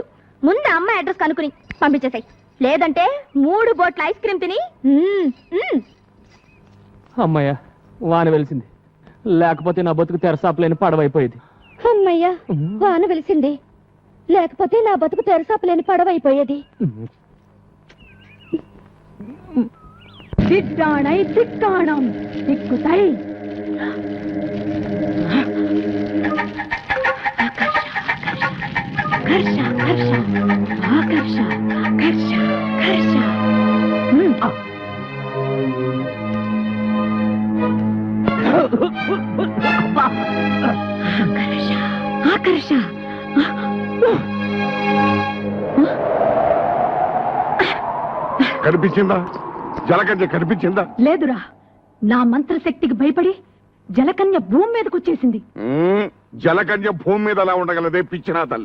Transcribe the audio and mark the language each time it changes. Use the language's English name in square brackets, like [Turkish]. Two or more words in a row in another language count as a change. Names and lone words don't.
[Telugu] ముందు ఆ అమ్మాయి అడ్రస్ కనుక్కుని పంపించేసాయి. లేదంటే 3 బోట్ల ఐస్ క్రీమ్ తిని అమ్మయ్య వాన వెలిసింది, లేకపోతే నా బతుకు తెరసాపలేని పడవైపోయేది. అమ్మయ్యా వాన వెలిసింది, లేకపోతే నా బతుకు తెరసాపలేని పడవైపోయేది. திட்டானை திக்காணம் திக்குதை கர்ஷா கர்ஷா ஆகர்ஷா கர்ஷா கர்ஷா ஆகர்ஷா ஆகர்ஷா కనిపించిందా? జలకన్య కనిపించిందా? లేదురా, నా మంత్రశక్తికి భయపడి జలకన్య భూమి మీదకి వచ్చేసింది. జలకన్య భూమి మీద ఎలా ఉండగలదే పిచ్చినా తల్లి?